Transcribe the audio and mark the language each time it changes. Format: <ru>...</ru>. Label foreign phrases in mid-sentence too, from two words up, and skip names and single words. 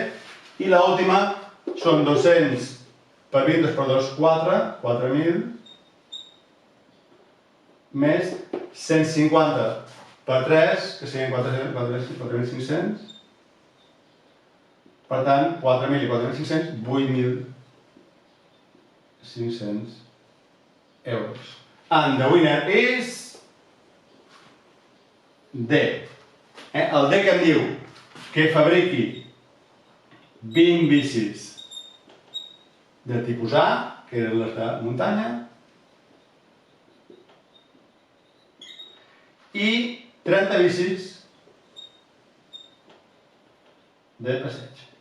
<ca>I l'última són 200 per 20, 2 per 2, 4, 4.000, més 150 per 3, que serien 4.500. Per tant, 4.000 i 4.500, 8.500 euros.</ca> <en>And the winner is D.</en> <ca>El D que em diu que fabriqui 20 bicis de tipus A, que eren les de muntanya, i 30 bicis de passeig.</ca>